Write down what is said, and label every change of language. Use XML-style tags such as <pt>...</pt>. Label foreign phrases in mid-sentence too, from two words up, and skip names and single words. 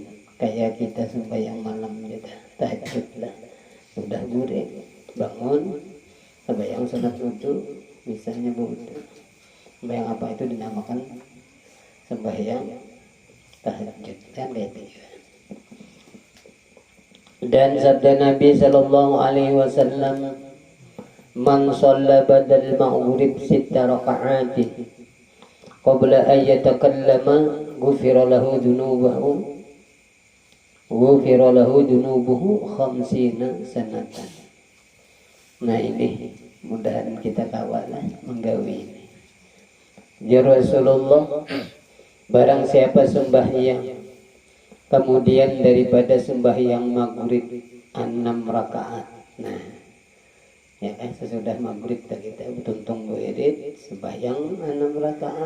<id>Kayak kita sembahyang malam gitu, tahajud lah, udah gurih bangun sembahyang sunat wudu misalnya wudu, sembahyang apa itu dinamakan sembahyang tahajud kan gitu. Dan sabda Nabi</id> <ar>صلى الله عليه وسلم من صلى بعد المغرب ست ركعات قبل أن يتكلم غفر له ذنوبه خمسين سنة.</ar> <bjn>Nah, ini mudahan kita kawal menggawi ini.</bjn> <ar>يا رسول الله,</ar> <bjn>barang siapa sembahyang kemudian daripada sembahyang maghrib 6 rakaat, nah Ya kan sesudah maghrib kita tuntung wirid sembahyang 6 rakaat.</bjn>